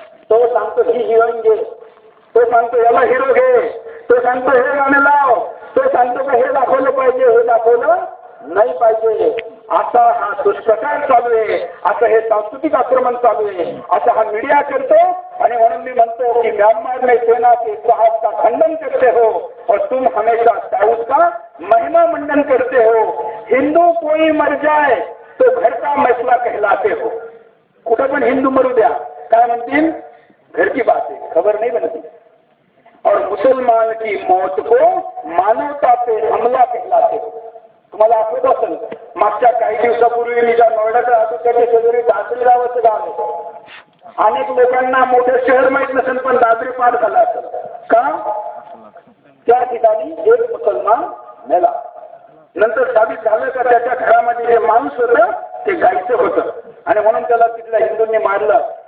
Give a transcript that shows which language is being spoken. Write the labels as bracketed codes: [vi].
[mr] तो सांगतो ही हिरोईन घे, तो सांगतो याला हिरो घे, तो सांगतो हे गाणं लाव, तो सांगतो का हे दाखवलं पाहिजे, हे दाखवलं नाही पाहिजे. असा हा दुष्प्रकार चालू आहे, असं हे सांस्कृतिक आक्रमण चालू आहे, असं हा मीडिया करतो. आणि म्हणून मी म्हणतो की [hi] म्यांमार में सेना के साहस का खंडन करते हो और तुम हमेशा दाऊद का महिमा मंडन करते हो. हिंदू कोई मर जाए तो घर का मसला कहलाते हो. [mr] कुठं पण हिंदू मरू द्या, काय म्हणतील? [hi] घर की बात है, खबर नहीं बनती. और मुसलमान की मौत को मानवता पे हमला कहलाते हो. [mr] तुम्हाला आठवत असेल मागच्या काही दिवसापूर्वी मी ज्या नोएडात राहतो त्याच्या शेजारी दादरी नावाचं गाव आहे. अनेक लोकांना मोठं शहर माहित नसेल पण दादरी पार झाला असेल का? त्या ठिकाणी एक मुसलमान मेला. नंतर साबित झालं का त्याच्या घरामध्ये जे माणूस होतं ते गायचं होतं आणि म्हणून त्याला तिथल्या हिंदूंनी मारलं.